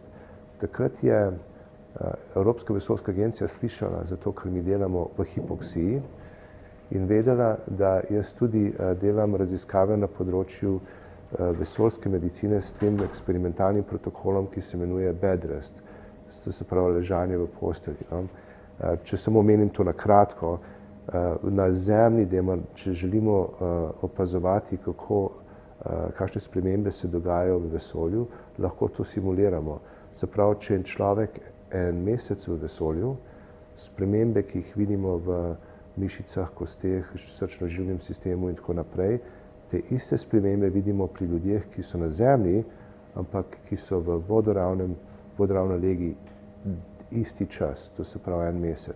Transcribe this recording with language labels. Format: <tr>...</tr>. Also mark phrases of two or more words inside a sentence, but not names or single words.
<sl>Takrat je Evropska vesoljska agencija slišala za to, kar mi delamo v hipoksiji in vedela, da jaz tudi delam raziskave na področju vesoljske medicine s tem eksperimentalnim protokolom, ki se imenuje</sl> <en>bed rest,</en> <sl>to se pravi ležanje v postelji. Če samo omenim to na kratko, na Zemlji, če želimo opazovati, kakšne spremembe se dogajajo v vesolju, lahko to simuliramo. Se pravi, če je človek en mesec v vesolju, spremembe, ki jih vidimo v mišicah, kosteh, srčno-žilnem sistemu in tako naprej, te iste spremembe vidimo pri ljudeh, ki so na Zemlji, ampak ki so v vodoravni legi isti čas, to se pravi en mesec.</sl>